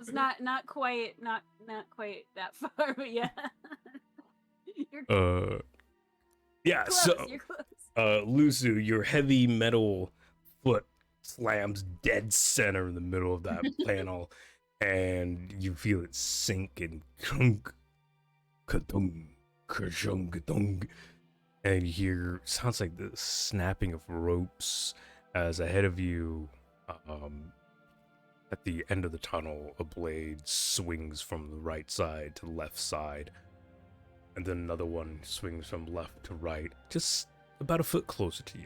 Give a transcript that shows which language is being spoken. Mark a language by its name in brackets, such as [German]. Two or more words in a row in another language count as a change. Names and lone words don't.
[English] It's not quite that far, but yeah. You're Yeah, close. so You're close. Lusu, your heavy metal foot slams dead center in the middle of that panel, and you feel it sink and krunk, ka-dung, ka-shung, ka-dung, and you hear sounds like the snapping of ropes as ahead of you, at the end of the tunnel, a blade swings from the right side to the left side, and then another one swings from left to right, just about a foot closer to you.